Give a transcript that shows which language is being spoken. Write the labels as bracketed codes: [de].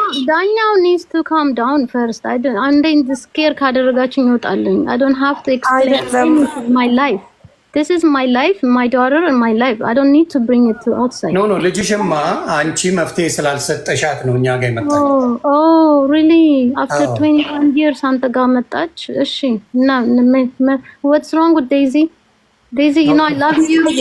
[en] ዳኛው needs to calm down first. [am] አንዴ ስኬር ካደረጋችሁ ይወጣልኝ። [en] I don't have to explain my life. This is my life, my daughter and my life. I don't need to bring it to outside. [am] No, ልጅሽማ አንቺ መፍትሄ ስላልሰጠሻት ነው እኛ ጋር የመጣችው። [en] Oh, really? After 21 years [am] አንተ ጋር መጣች? እሺ። እና [en] what's wrong with Daisy? Daisy, you know I love you.